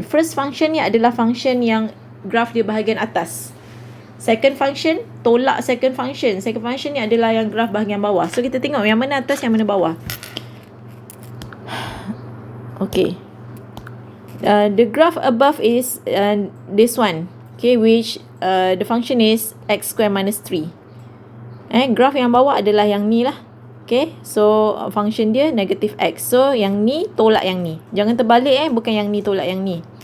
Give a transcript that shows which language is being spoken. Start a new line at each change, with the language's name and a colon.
Malay: First function ni adalah function yang graf dia bahagian atas. Second function, tolak second function. Second function ni adalah yang graf bahagian bawah. So, kita tengok yang mana atas, yang mana bawah. Okay.
English: The graph above is this one. Okay, which the function is x square minus 3.
Malay: Graph yang bawah adalah yang ni lah. Okay, so function dia negative x. So, yang ni tolak yang ni. Jangan terbalik bukan yang ni tolak yang ni.